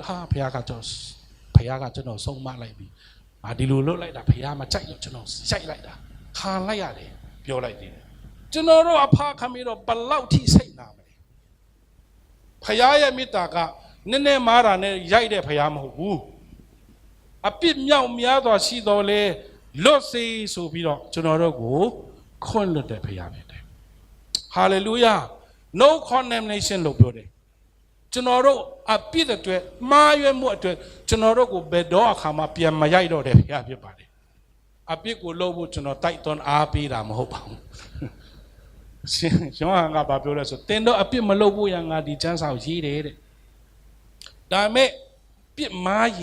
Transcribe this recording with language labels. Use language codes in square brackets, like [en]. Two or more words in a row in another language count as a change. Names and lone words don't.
[my] ဟာဘုရားကကြောက်ဘုရားကကျွန်တော်ဆုံးမလိုက်ပြီဒီလိုလုပ်လိုက်တာဘုရားမကြိုက်လို့ကျွန်တော်ရိုက်လိုက်တာခံလိုက်ရတယ်ပြောလိုက်သေးတယ်ကျွန်တော်တို့အဖခမီးတော့ဘလောက်ထိစိတ်နာမလဲဘုရားရဲ့မေတ္တာကနည်းနည်းမားတာနဲ့ရိုက်တဲ့ဘုရားမဟုတ်ဘူးအပြစ်မြောက်များစွာရှိတော်လဲလွတ်စေဆိုပြီးတော့ကျွန်တော်တို့ကိုခွင့်လွတ်တဲ့ဘုရားဖြစ်တယ် [en] Hallelujah no condemnation [my] လို့ ပြောတယ်ကျွန်တော်တို့အပြစ်အတွက်မှားယွင်းမှုအတွက်ကျွန်တော်တို့ကိုဘယ်တော့အခါမှပြန်မရိုက်တော့တဲ့ဘုရားဖြစ်ပါတယ်အပြစ်ကိုလုပ်ဖို့ကျွန်တော်တိုက်တွန်းအားပေးတာမဟုတ်ပါဘူးရှင်ဟန်ကဘာပြောလဲဆိုတင်တော့အပြစ်မလုပ်ဖို့ရငါဒီချမ်းစာကိုရေးတယ်တဲ့ဒါပေမဲ့ပြစ်မှား